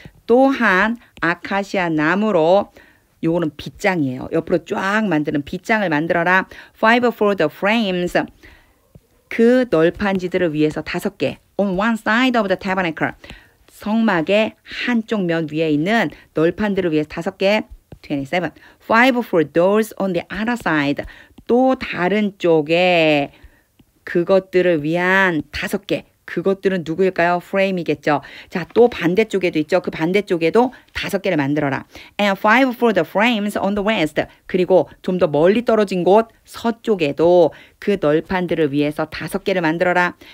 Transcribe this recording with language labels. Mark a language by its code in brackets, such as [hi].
[ko] 또한 아카시아 나무로 요거는 빗장이에요. 옆으로 쫙 만드는 빗장을 만들어라. [en] 5 for the frames. [ko] 그 널판지들을 위해서 5개. [en] On one side of the tabernacle. [ko] 성막의 한쪽 면 위에 있는 널판들을 위해서 5개. 27. [en] 5 for doors on the other side. [ko] 또 다른 쪽에 그것들을 위한 5개. 그것들은 누구일까요? 프레임이겠죠. 자, 또 반대쪽에도 있죠. 그 반대쪽에도 5개를 만들어라. [en] And 5 for the frames on the west. [ko] 그리고 좀 더 멀리 떨어진 곳 서쪽에도 그 널판들을 위해서 5개를 만들어라.